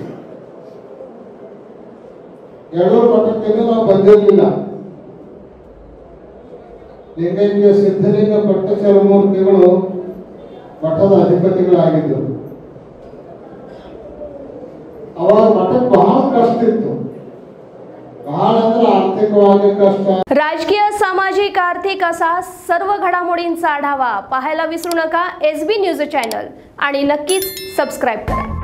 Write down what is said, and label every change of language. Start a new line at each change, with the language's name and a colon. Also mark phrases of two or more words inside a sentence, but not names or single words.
Kannada: ಎರಡೂರು ಮಠಕ್ಕೆ ನಾವು ಬಂದಿರಲಿಲ್ಲ। ಲಿಂಗೈಕ್ಯ ಸಿದ್ಧಲಿಂಗ ಭಟ್ಟಾಚಾರ್ಯಮೂರ್ತಿಗಳು ಮಠದ ಅಧಿಪತಿಗಳಾಗಿದ್ದರು। ಅವಾಗ ಮಠಕ್ಕೆ ಬಹಳ ಕಷ್ಟ ಇತ್ತು, बहाल ಅಂದ್ರೆ आर्थिकವಾಗಿ कष्ट।
Marathi: राजकीय, सामाजिक, आर्थिक असा सर्व घडामोडींचा आढावा पाहायला विसरू नका एसबी न्यूज चॅनल आणि नक्कीच सबस्क्राइब करा।